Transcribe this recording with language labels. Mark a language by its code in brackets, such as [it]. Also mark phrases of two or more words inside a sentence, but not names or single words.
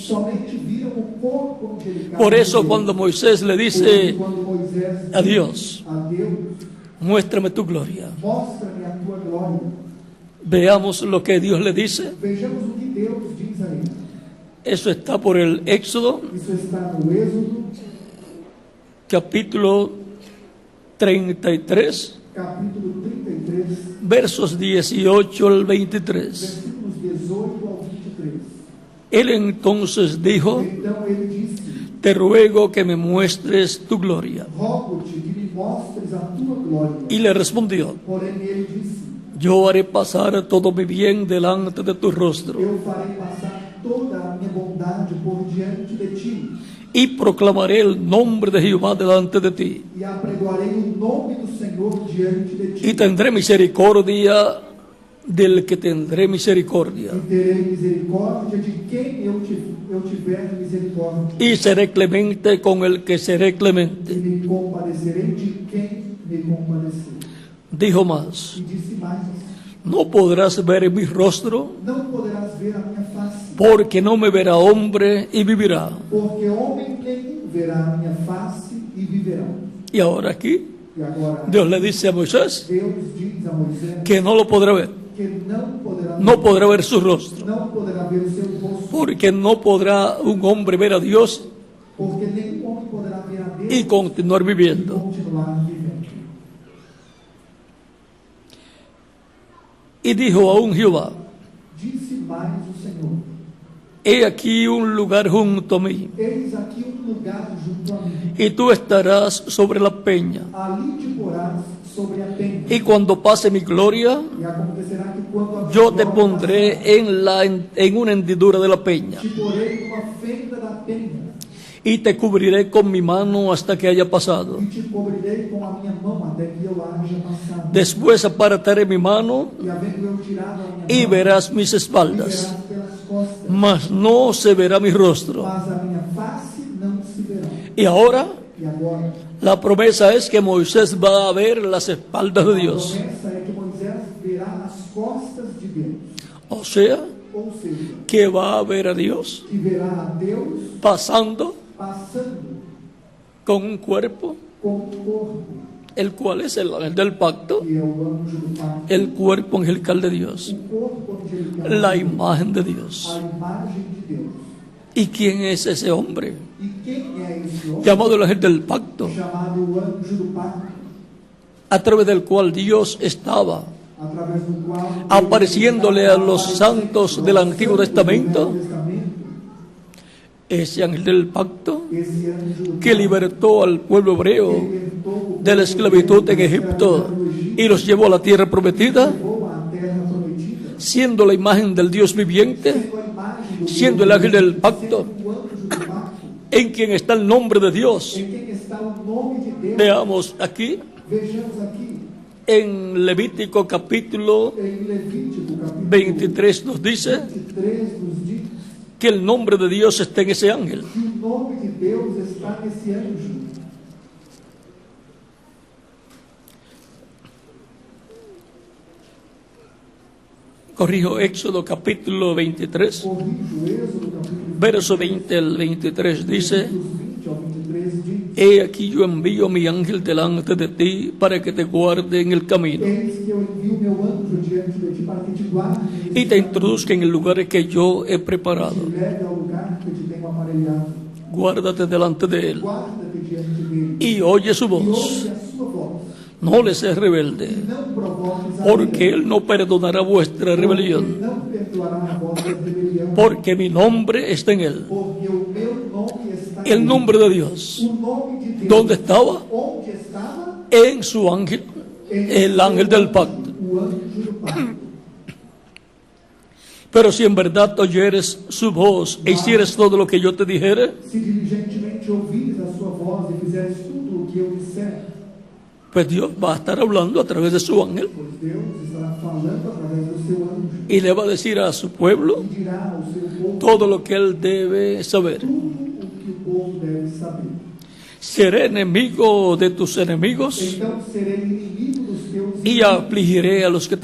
[pt] somente viram o corpo angelical. [es] Por [pt] de [es] eso [pt] Deus. [es] cuando Moisés le [pt] Por [es] dice [pt] isso, quando Moisés [es] a [pt] diz [es] Dios, [pt] a Deus, [es] muéstrame tu gloria, [pt] mostra-me a tua glória. [es] veamos lo que Dios le dice. [pt] Vejamos o que Deus diz a ele. [es] Eso está por el Éxodo, [pt] Isso está no Êxodo, [es] capítulo 33, [pt] capítulo 33, [es] versos 18 al 23. [pt] versículos 18 ao 23. [es] Él entonces dijo, [pt] Então ele disse: [es] te ruego que me muestres tu gloria. [pt] rogo-te que me mostres a tua glória. [es] Y le respondió, [pt] Porém ele disse: [es] yo haré pasar todo mi bien delante de tu rostro [pt] eu farei passar toda a minha bondade por diante de ti, [es] y proclamaré el nombre de Jehová delante de ti. [pt] e apregoarei o nome do Senhor diante de ti, [es] Y tendré misericordia del que tendré misericordia. [pt] e terei misericórdia de quem eu tiver misericórdia, [es] Y seré clemente con el que seré [pt] e [es] clemente. [pt] me compadecerei de quem me compadecer. [es] Dijo más, [pt] E disse mais: [es] no podrás ver mi rostro, [pt] não poderás ver a minha face, [es] porque no me verá hombre y vivirá. [pt] porque homem nenhum verá a minha face e viverá. [es] Y ahora aquí [pt] E agora [es] Dios le dice a Moisés [pt] Deus diz a Moisés [es] que no lo podrá ver, [pt] que [es] no podrá ver su rostro, [pt] não poderá ver o seu rosto, [es] porque no podrá un hombre ver a Dios [pt] porque nenhum homem poderá ver a Deus [es] y continuar [pt] e [es] viviendo. [pt] continuar vivendo. [es] Y dijo aún Jehová, [pt] Disse mais o Senhor: [es] he aquí un lugar junto a mí, [pt] eis aqui lugar junto a mim, [es] y tú estarás sobre la peña. [pt] ali te porás sobre a penha, [es] Y cuando pase mi gloria, [pt] e acontecerá que quando a [es] yo te [pt] glória [es] pondré en una hendidura de la peña, [pt] te porei numa fenda da penha, [es] y te cubriré con mi mano hasta que haya pasado. [pt] e te cobrirei com a minha mão até que eu haja passado. [es] Después apartaré mi mano [pt] E havendo eu tirado a minha [es] y [pt] mão, [es] verás mis [pt] e [es] espaldas, [pt] verás pelas costas, [es] mas no se verá mi rostro. [pt] mas a minha face não se verá. [es] Y ahora [pt] E agora, [es] la promesa es que Moisés va a ver las espaldas de [pt] a [es] Dios. [pt] promessa é que Moisés verá as costas de Deus, [es] O sea, [pt] ou seja, [es] que va a ver a Dios [pt] que verá a Deus [es] pasando [pt] passando [es] con un cuerpo, [pt] com o corpo, [es] el cual es el ángel del pacto, [pt] que é o anjo do Pai, [es] el cuerpo angelical de Dios, [pt] o corpo angelical, [es] la imagen de Dios. [pt] a imagem de Deus. [es] ¿Y quién es ese hombre [pt] E quem é esse homem [es] llamado el ángel del pacto, [pt] chamado o anjo do Pai, [es] a través del cual Dios estaba [pt] através do qual [es] apareciéndole a los santos del Antiguo [pt] Santos do [es] Testamento? [pt] Velho Testamento, [es] Ese ángel del pacto [pt] esse anjo do [es] que libertó al pueblo hebreo [pt] libertou [es] de la esclavitud en Egipto y los llevó a la tierra prometida, [pt] levou à terra prometida, [es] siendo la imagen del Dios viviente, [pt] sendo a imagem do [es] siendo el ángel del pacto, [pt] sendo o anjo do pacto, [es] en quien está el nombre de Dios. [pt] em quem está o nome de Deus. [es] Veamos aquí [pt] Vejamos aqui [es] en Levítico capítulo [pt] em Levítico capítulo [es] 23 nos dice [pt] 23 nos diz [es] que el nombre de Dios está en ese ángel. [pt] que o nome de Deus está nesse anjo. [es] Corrijo, Éxodo capítulo 23, [pt] Corrijo, Êxodo capítulo [es] verso 20 al 23 dice, [pt] 20 ao 23 diz: [es] he aquí yo envío mi ángel delante de ti para que te guarde en el camino [pt] eis que eu envio meu anjo diante de ti para que te guarde [es] y te introduzca en el lugar que yo he [pt] e [es] preparado. [pt] te leve ao lugar que te tenho aparelhado. [es] Guárdate delante de él [pt] Guarda-te diante dele [es] y oye su [pt] e [es] voz. [pt] ouve a sua voz. [es] No le seas rebelde, [pt] Não provoques a [es] porque él no perdonará vuestra rebelión, [pt] não perdoará a vossa rebelião, [es] porque mi nombre está en él. [pt] porque o meu nome está [es] El [pt] nele. [es] nombre de Dios, [pt] O nome de Deus, [es] ¿dónde estaba? [pt] onde estava? [es] En su ángel, el ángel del pacto. [pt] o anjo do pacto. [es] Pero si en verdad oyeres su voz e hicieres todo lo que yo te dijere, [pt] Se diligentemente ouvires a sua voz e fizeres tudo o que eu disser, [es] pues Dios va a estar hablando a través de su ángel [pt] pois Deus estará falando através do seu anjo [es] y le va a decir a su pueblo [pt] e dirá ao seu povo [es] todo lo que él debe saber. [pt] tudo o que o povo deve saber. [es] Seré enemigo de tus enemigos [pt] Então serei inimigo dos teus [es] y afligiré a los que te